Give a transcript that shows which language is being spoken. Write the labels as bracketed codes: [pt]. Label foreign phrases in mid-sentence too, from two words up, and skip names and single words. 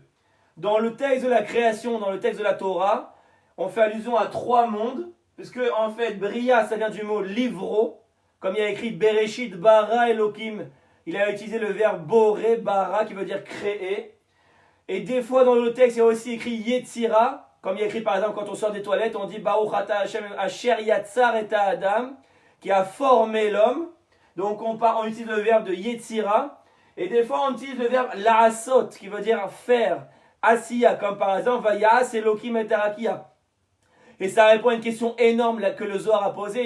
[fr] Dans le texte de la création, dans le texte de la Torah, on fait allusion à 3 mondes, puisque en fait, Bria, ça vient du mot livro, comme il y a écrit [he] בראשית ברא אלהים. [fr] Il a utilisé le verbe [he] בורא ברא, [fr] qui veut dire créer. Et des fois dans le texte, il y a aussi écrit Yetzira, comme il y a écrit par exemple quand on sort des toilettes, on dit [he] ברוך אתה השם אשר יצר את האדם, [fr] qui a formé l'homme. Donc on utilise le verbe de Yetzira. Et des fois on utilise le verbe la'asot, qui veut dire faire. [he] Asiya, [fr] comme par exemple [he] ויעש אלהים את הרקיע. [fr] Et ça répond à une question énorme que le Zohar a posée.